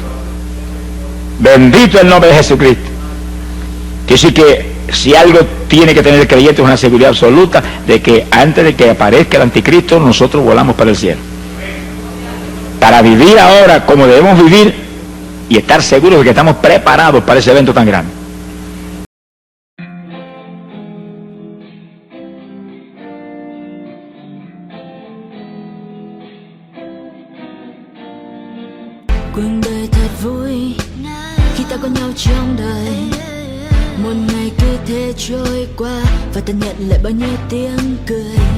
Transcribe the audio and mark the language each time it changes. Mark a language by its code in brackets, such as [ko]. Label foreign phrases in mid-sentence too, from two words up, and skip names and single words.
[es] Bendito el nombre de Jesucristo. Quiere decir que si algo tiene que tener el creyente es una seguridad absoluta de que antes de que aparezca el anticristo, nosotros volamos para el cielo. Para vivir ahora como debemos vivir y estar seguros de que estamos preparados para ese evento tan grande. [vi] Cuộc đời thật vui khi ta có nhau trong đời. Một ngày cứ thế trôi qua và ta nhận lại bao nhiêu tiếng cười.